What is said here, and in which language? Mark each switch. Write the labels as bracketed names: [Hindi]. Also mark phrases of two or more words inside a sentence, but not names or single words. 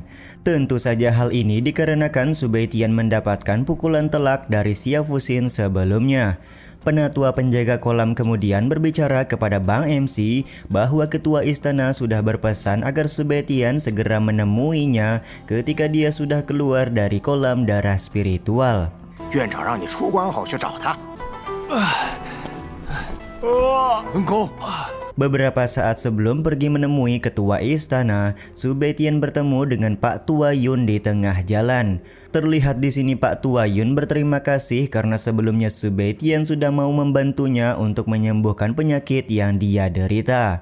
[Indonesian] Tentu saja hal ini dikarenakan Su Beitian mendapatkan pukulan telak dari Xia Fuxin sebelumnya. Penatua penjaga kolam kemudian berbicara kepada Bang MC bahwa ketua istana sudah berpesan agar Su Beitian segera menemuinya ketika dia sudah keluar dari kolam darah spiritual. [Chinese] 院长让你出关后去找他。恩公， [Indonesian] Beberapa saat sebelum pergi menemui ketua istana, Su Beitian bertemu dengan Pak Tua Yun di tengah jalan. Terlihat di sini Pak Tua Yun berterima kasih karena sebelumnya Su Beitian sudah mau membantunya untuk menyembuhkan penyakit yang dia derita.